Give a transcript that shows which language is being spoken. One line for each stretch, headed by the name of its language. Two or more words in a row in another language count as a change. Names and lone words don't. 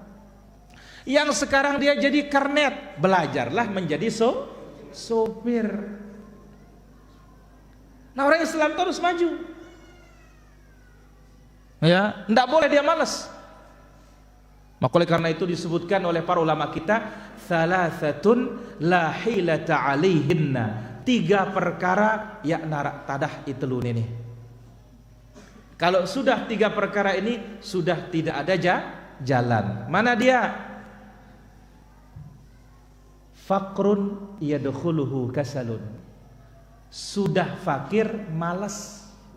Indonesian: Yang sekarang dia jadi kernet, belajarlah menjadi sopir. Nah, orang Islam itu harus maju. Ya, tidak boleh dia malas. Maka oleh karena itu disebutkan oleh para ulama kita,
Arabic: ثلاثة لا حيلة عليهن.
Indonesian: 3 perkara ya narak tadah itu ini. Kalau sudah 3 perkara ini sudah tidak ada jalan. Mana dia?
Arabic: فقر يدخله كسل.
Indonesian: Sudah fakir malas.